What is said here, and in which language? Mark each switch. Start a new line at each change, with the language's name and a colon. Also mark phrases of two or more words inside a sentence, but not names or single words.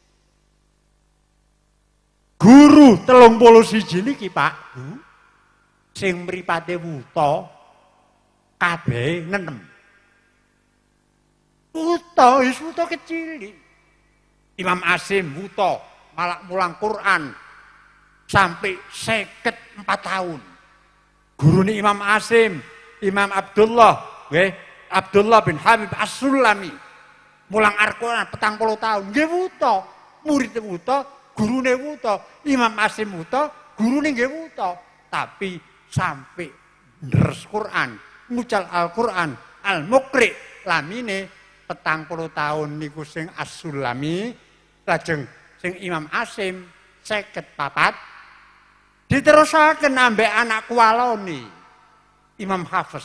Javanese: Guru 31 niki, Pak, Bu, sing mripate wuta kabeh 6. Wuta kecil. Imam Asim wuta malak mulang Quran sampai 54 tahun. Gurune Imam Asim, Imam Abdullah, nggih, Abdullah bin Habib As-Sulami mulang Al-Quran 40 tahun. Nggih wuta, murid wuta, gurune wuta, Imam Asim wuta, gurune nggih wuta, tapi sampai deres Quran, ngucal Al-Quran, Al-Muqri lamine 40 tahun niku sing As-Sulami, lajeng sing Imam Asim 54 diterusaken ambek anak kuwalone Imam Hafiz.